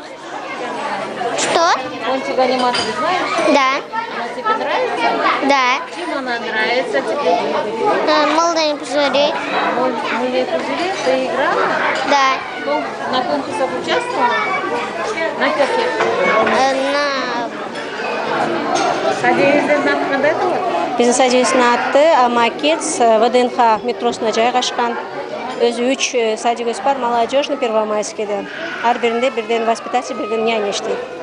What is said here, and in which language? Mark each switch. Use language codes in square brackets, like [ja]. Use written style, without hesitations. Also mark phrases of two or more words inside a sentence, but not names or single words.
[ru] Что? Пончик аниматор знаешь? Да. Она тебе нравится? Да. Чем она нравится тебе? Молодые пузыри. Мыльные пузыри? Ты играла? Да. На конкурсах участвовала? На каких? [ky] Садиевизден аты кандай болот? Биздин садиевиздин аты Макетс ВДНХ метросуна жайгашкан. Өзү 3 садиевиз бар, молодежный, Первомайскийде. Ар биринде бирден воспитатель, бирден няня иштейт.